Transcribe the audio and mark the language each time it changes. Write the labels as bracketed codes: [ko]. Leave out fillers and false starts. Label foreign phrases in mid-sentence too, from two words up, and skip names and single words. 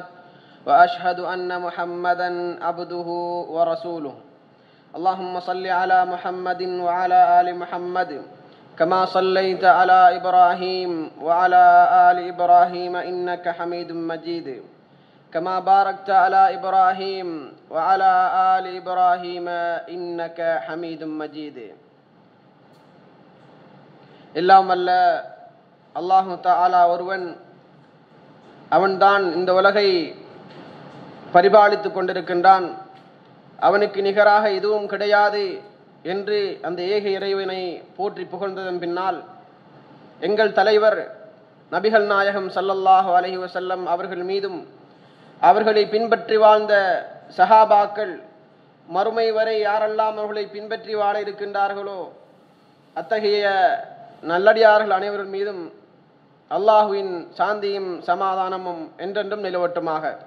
[ar] وأشهد أن محمدا عبده ورسوله اللهم صل على محمد وعلى آل محمد كما صليت على إبراهيم وعلى آل إبراهيم إنك حميد مجيد كما باركت على إبراهيم وعلى آل إبراهيم إنك حميد مجيد [ta] எல்லாம் அல்ல [ar] الله تعالى [ta] ஒருவன், அவன்தான் இந்த உலகை பரிபாலித்து கொண்டிருக்கின்றான். அவனுக்கு நிகராக எதுவும் கிடையாது என்று அந்த ஏக இறைவனை போற்றி புகழ்ந்ததன் பின்னால் எங்கள் தலைவர் நபிகள் நாயகம் [ar] صلى الله عليه وسلم [ta] அவர்கள் மீதும் அவர்களை பின்பற்றி வாழ்ந்த சஹாபாக்கள் மறுமை வரை யாரெல்லாம் அவர்களை பின்பற்றி வாழ இருக்கின்றார்களோ அத்தகைய நல்லடியார்கள் அனைவரும் மீதும் அல்லாஹுவின் சாந்தியும் சமாதானமும் என்றென்றும் நிலவட்டுமாக.